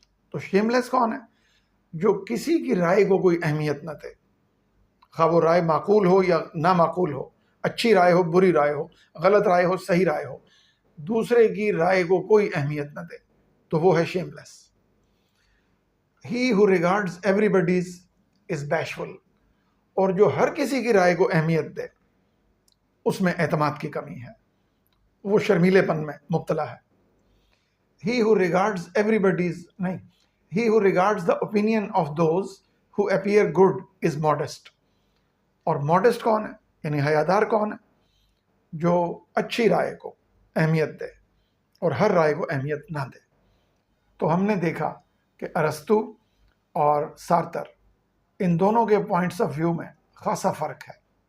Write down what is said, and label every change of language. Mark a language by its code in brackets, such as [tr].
[ur] تو شیملیس کون ہے؟ جو کسی کی رائے کو کوئی اہمیت نہ دے، خواہ وہ رائے معقول ہو یا نہ معقول ہو، اچھی رائے ہو بری رائے ہو، غلط رائے ہو صحیح رائے ہو، دوسرے کی رائے کو کوئی اہمیت نہ دے، تو وہ ہے شیملیس. [en] He who regards everybody's is bashful. [ur] اور جو ہر کسی کی رائے کو اہمیت دے اس میں اعتماد کی کمی ہے، وہ شرمیلے پن میں مبتلا ہے. [en] He who regards everybody's [ur] نہیں [en] He who regards the opinion of those who appear good is modest. [ur] اور modest کون ہے؟ یعنی حیادار کون ہے؟ جو اچھی رائے کو اہمیت دے اور ہر رائے کو اہمیت نہ دے. تو ہم نے دیکھا کہ ارسطو اور سارتر ان دونوں کے پوائنٹس آف ویو میں خاصا فرق ہے.